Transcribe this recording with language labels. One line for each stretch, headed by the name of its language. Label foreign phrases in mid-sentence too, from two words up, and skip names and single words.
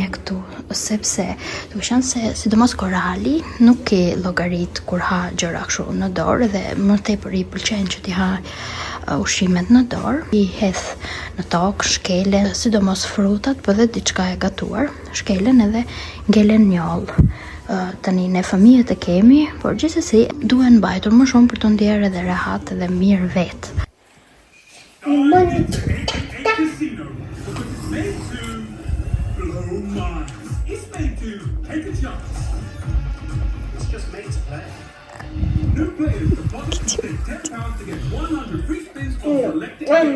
Albanian: këtu, sepse duke qenë se sidomos Korali nuk e llogarit kur ha gjëra kështu në dorë, dhe më tepër i pëlqen që t'i ha ushqimet në dorë, i hedh në tokë, shkelen, sidomos frutat, po dhe diçka e gatuar, shkelen edhe ngelen njoll Tani ne fëmijët e kemi, por gjithsesi duhen mbajtur më shumë për të ndjerë edhe rehat edhe mirë vetë.
English: Casino, because it's made to blow minds. It's made to take a chance. It's just made to play. New players deposit and spend £10 to get 100 free spins on selected games.